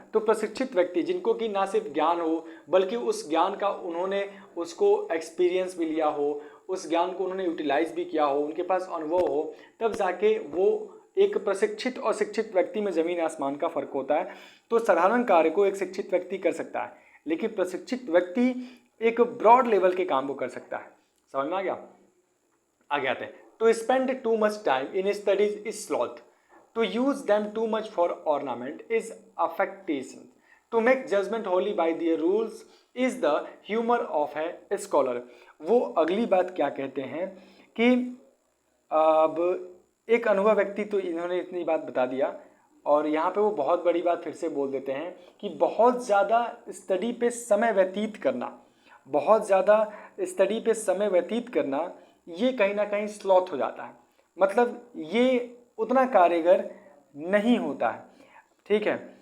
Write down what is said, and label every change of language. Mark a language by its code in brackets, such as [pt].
[hi] तो प्रशिक्षित व्यक्ति जिनको कि ना सिर्फ ज्ञान हो बल्कि उस ज्ञान का उन्होंने उसको एक्सपीरियंस भी लिया हो, उस ज्ञान को उन्होंने यूटिलाइज भी किया हो, उनके पास अनुभव हो, तब जाके वो एक प्रशिक्षित और शिक्षित व्यक्ति में ज़मीन आसमान का फर्क होता है। तो साधारण कार्य को एक शिक्षित व्यक्ति कर सकता है, लेकिन प्रशिक्षित व्यक्ति एक ब्रॉड लेवल के काम को कर सकता है। समझ में आ गया। आगे आते हैं। [en] To spend too much time in studies is sloth, to use them too much for ornament is affectation, to make judgment wholly by their rules is the humor of a scholar। [hi] वो अगली बात क्या कहते हैं कि अब एक अनुभव व्यक्ति, तो इन्होंने इतनी बात बता दिया और यहाँ पे वो बहुत बड़ी बात फिर से बोल देते हैं कि बहुत ज़्यादा स्टडी पे समय व्यतीत करना, बहुत ज़्यादा स्टडी पे समय व्यतीत करना ये कहीं ना कहीं स्लॉथ हो जाता है, मतलब ये उतना कारीगर नहीं होता है। ठीक है।